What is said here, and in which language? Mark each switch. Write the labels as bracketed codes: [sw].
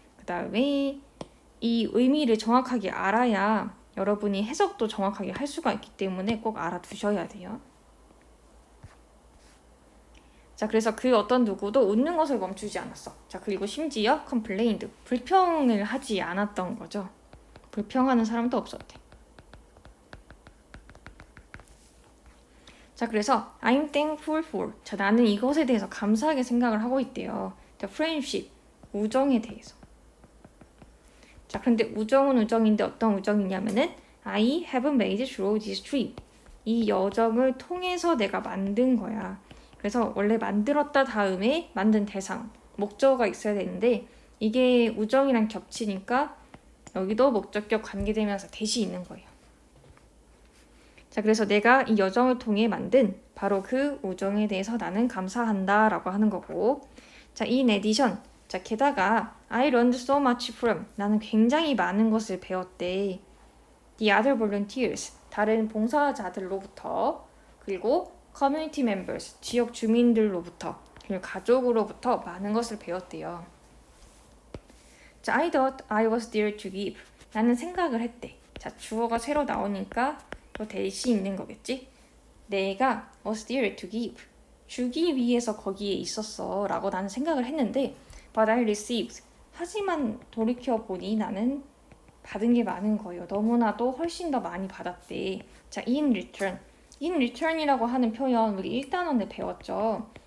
[ko] 그 다음에 이 의미를 정확하게 알아야 여러분이 해석도 정확하게 할 수가 있기 때문에 꼭 알아두셔야 돼요. 자, 그래서 그 어떤 누구도 웃는 것을 멈추지 않았어. 자, 그리고 심지어 complained, 불평을 하지 않았던 거죠. 불평하는 사람도 없었대. 자, 그래서 [en] I'm thankful for. [ko] 자, 나는 이것에 대해서 감사하게 생각을 하고 있대요. [en] The friendship, [ko] 우정에 대해서. 자, 그런데 우정은 우정인데 어떤 우정이냐면은 [en] I have made through this trip. [ko] 이 여정을 통해서 내가 만든 거야. 그래서 원래 만들었다 다음에 만든 대상, 목적어가 있어야 되는데 이게 우정이랑 겹치니까 여기도 목적격 관계되면서 대시 있는 거예요. 자, 그래서 내가 이 여정을 통해 만든 바로 그 우정에 대해서 나는 감사한다 라고 하는 거고, 자, [en] in addition, [ko] 자, 게다가 [en] I learned so much from, [ko] 나는 굉장히 많은 것을 배웠대. [en] The other volunteers, [ko] 다른 봉사자들로부터, 그리고 [en] community members, [ko] 지역 주민들로부터, 그리고 가족으로부터 많은 것을 배웠대요. [en] 자, I thought I was there to give, [ko] 나는 생각을 했대. 자, 주어가 새로 나오니까 또 대시 있는 거겠지? 내가 [en] was there to give, [ko] 주기 위해서 거기에 있었어 라고 나는 생각을 했는데 [en] but I received, [ko] 하지만 돌이켜보니 나는 받은 게 많은 거예요. 너무나도 훨씬 더 많이 받았대. 자, [en] in return, in return [ko] 이라고 하는 표현 우리 1단원에 배웠죠.